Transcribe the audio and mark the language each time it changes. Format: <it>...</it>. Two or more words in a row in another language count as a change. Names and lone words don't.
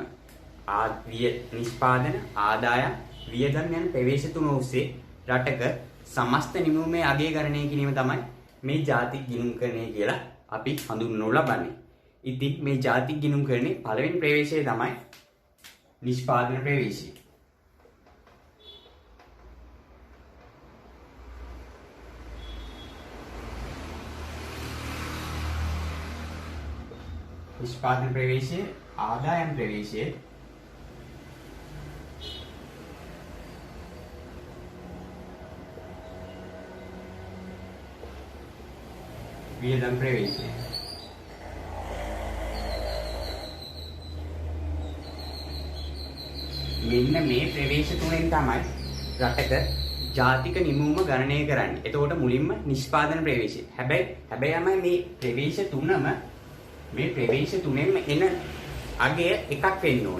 <si>නිෂ්පාදන ආදායම් වියදම් යන ප්‍රවේශ තුන ඔස්සේ රටක සමස්ත නිමවුමේ අගය ගණනය කිරීම තමයි මේ ජාතික ගිණුම්කරණය කියලා අපි හඳුන්වනු ලබන්නේ. ඉතින් මේ ජාතික ගිණුම්කරණයේ පළවෙනි ප්‍රවේශය තමයි නිෂ්පාදන ප්‍රවේශය. නිෂ්පාදන ප්‍රවේශ ආදායම් ප්‍රවේශ වියදම් ප්‍රවේශ මෙන්න මේ ප්‍රවේශ තුනෙන් තමයි රටක ජාතික නිමවුම ගණනය කරන්නේ. එතකොට මුලින්ම නිෂ්පාදන ප්‍රවේශය. හැබැයි මේ ප්‍රවේශ තුනම මේ ප්‍රවේශ තුනෙන්ම එන අගය එකක් වෙන්න ඕනේ.</si>